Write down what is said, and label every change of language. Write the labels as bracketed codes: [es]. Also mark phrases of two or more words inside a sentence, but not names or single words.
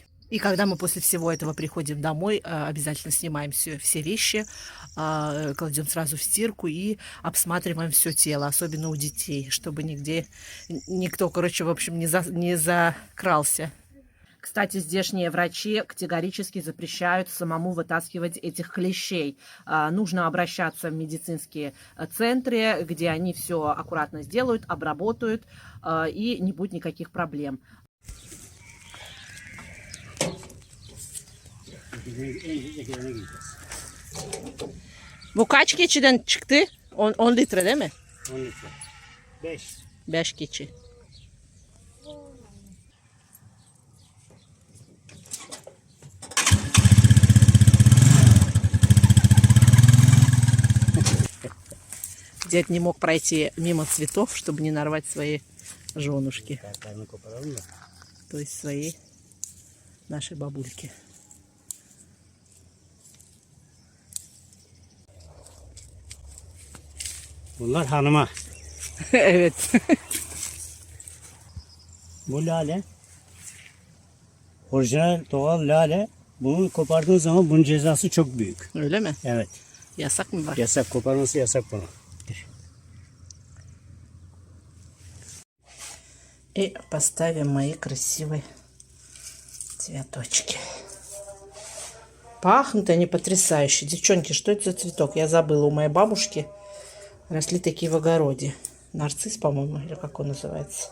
[ru] И когда мы после всего этого приходим домой, обязательно снимаем все вещи, кладем сразу в стирку и обсматриваем все тело, особенно у детей, чтобы нигде никто, короче, в общем, не закрался. Кстати, здешние врачи категорически запрещают самому вытаскивать этих клещей. Нужно обращаться в медицинские центры, где они все аккуратно сделают, обработают, и не будет никаких проблем. [tr] Bu kaç keçiden çıktı? 10 litre değil mi? 10 litre. 5. 5 keçi. [ru] Дед не мог пройти мимо цветов, чтобы не нарвать свои женушки. То есть свои нашей бабульки. [tr] Bunlar hanıma. Evet. Bu lale orijinal doğal lale. Bunu kopardığın zaman bunun cezası çok büyük. Öyle mi? Evet. Yasak mı var? Yasak, koparması yasak bunu. [ru] И поставим мои красивые цветочки. Пахнут они потрясающе. Девчонки, что это за цветок? Я забыла. У моей бабушки росли такие в огороде. Нарцисс, по-моему, или как он называется.